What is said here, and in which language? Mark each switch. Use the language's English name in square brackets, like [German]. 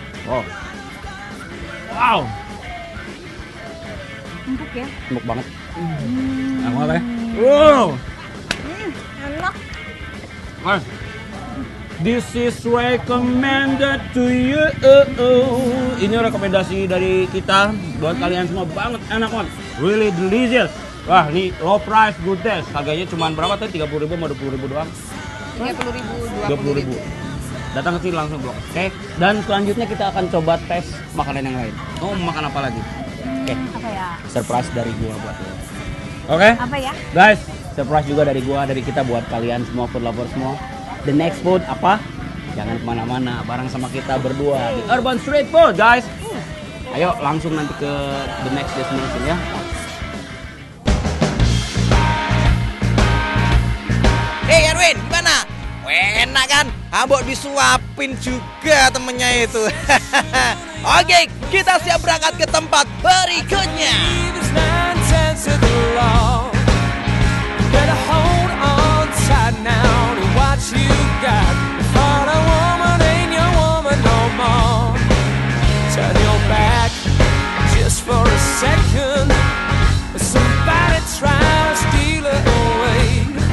[Indonesian] Oh. Wow. Empuk ya. Empuk banget. Enak banget ya. Wow. Enak. [English] Guys, this is recommended to you. [Indonesian] Ini rekomendasi dari kita buat kalian semua, banget enak banget. [English] Really delicious. [Indonesian] Wah, ini [English] low price, good taste. [Indonesian] Harganya cuma berapa tadi? 30.000 sama 20.000 doang. 30.000, 20.000. Datang ke sini langsung blok. Oke. Dan selanjutnya kita akan coba tes makanan yang lain. Oh, mau makan apa lagi? Oke. Apa ya? Surprise dari gua buat lo. Oke? Apa ya? Guys, surprise juga dari kita buat kalian semua food lover semua. [English] The next food [Indonesian] apa? Jangan kemana-mana, bareng sama kita berdua di Urban Street Food, guys. Ayo langsung nanti ke [English] the next destination [Indonesian] ya. Hey Erwin, gimana? Enak kan? Abok disuapin juga temennya itu. Oke, kita siap berangkat ke tempat berikutnya. [English] There's 9/10 of the law. Better hold on tight now to what you got. For a woman ain't your woman no more. Turn your back just for a second. Somebody try to steal it away.